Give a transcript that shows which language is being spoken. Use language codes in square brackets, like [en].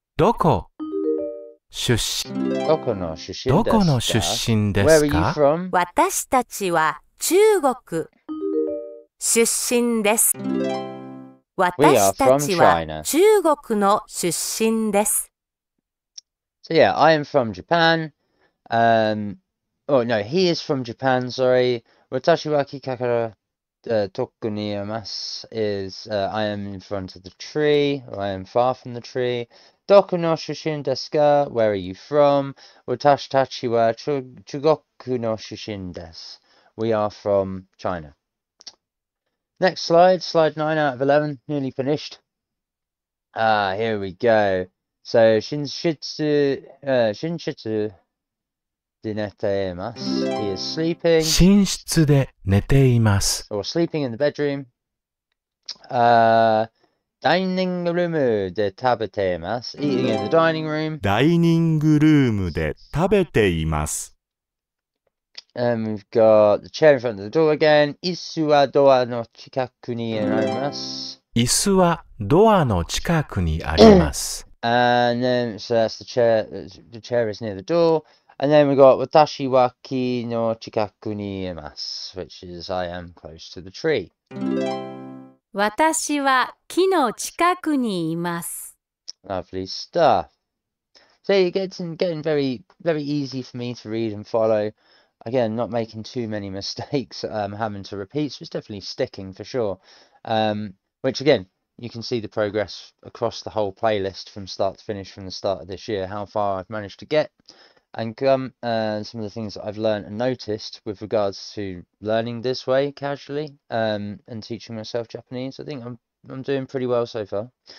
[ja] どこ出身どこの出身ですか？どこの出身で [en] Where [ja] す [en] are you [ja] か [en] from? [ja] 私たちは中国出身です。私たちは中国の出身です。 [en] So yeah, I am from Japan. Oh no, he is from Japan, sorry. [ja] Watashi wa kika kara toku ni imasu [en] is I am in front of the tree, or I am far from the tree. [ja] Doku no shushin desu ka? [en] Where are you from? [ja] Watashi tachi wa chugoku no shushin desu. [en] We are from China. Next slide, slide 9 out of 11, nearly finished. Here we go. So, [ja] Shinshitsu de neteimasu. [en] He is sleeping. [ja] 寝室で寝ています。 [en] Or sleeping in the bedroom. Dining room [ja] de tabeteimasu. [en] Eating in the dining room. [ja] ダイニングルームで食べています。 [en] And we've got the chair in front of the door again. [ja] Isu wa doa no chikaku ni arimasu. 椅子はドアの近くにあります。 [en] And then, so that's the chair. The chair is near the door. And then we got [ja] watashi wa ki no chikaku ni imasu, [en] which is I am close to the tree. [ja] 私は木の近くにいます。 [en] Lovely stuff. So you're getting very, very easy for me to read and follow. Again, not making too many mistakes, having to repeat, so it's definitely sticking for sure. Which again, you can see the progress across the whole playlist from start to finish from the start of this year, how far I've managed to get, and some of the things that I've learned and noticed with regards to learning this way casually, and teaching myself Japanese. I think I'm doing pretty well so far.